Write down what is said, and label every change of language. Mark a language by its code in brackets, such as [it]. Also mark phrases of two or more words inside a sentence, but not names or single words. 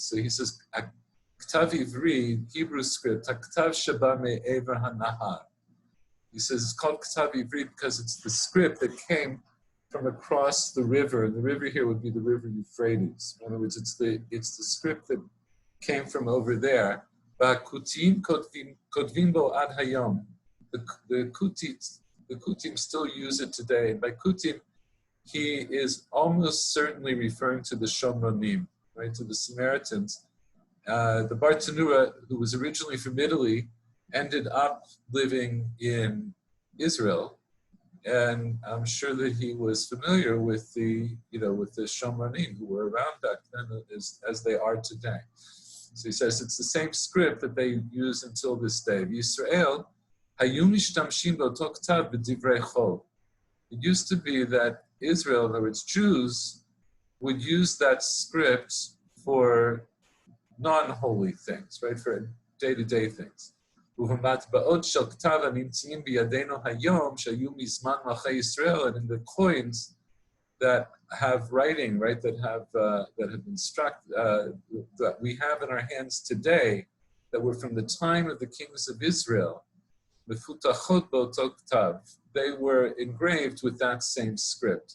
[en] So he says, [he] כתב עברי, [en] Hebrew script, [he] כתב שבא מעבר הנהר. [en] He says it's called [he] כתב עברי [en] because it's the script that came from across the river, and the river here would be the river Euphrates. In other words, it's the script that came from over there. [he] כותים כותבים בו עד היום. [en] The Kutim still use it today. And by Kutim, he is almost certainly referring to the Shomronim, right, to the Samaritans. The Bartanura, who was originally from Italy, ended up living in Israel. And I'm sure that he was familiar with the Shomronim who were around back then as they are today. So he says it's the same script that they use until this day. [he] ישראל, היום משתמשים באותו כתב בדברי חול. [en] It used to be that Israel, in other words, Jews, would use that script for non-holy things, right, for day-to-day things. And in the coins that have writing, right, that have been struck, that we have in our hands today, that were from the time of the kings of Israel, they were engraved with that same script.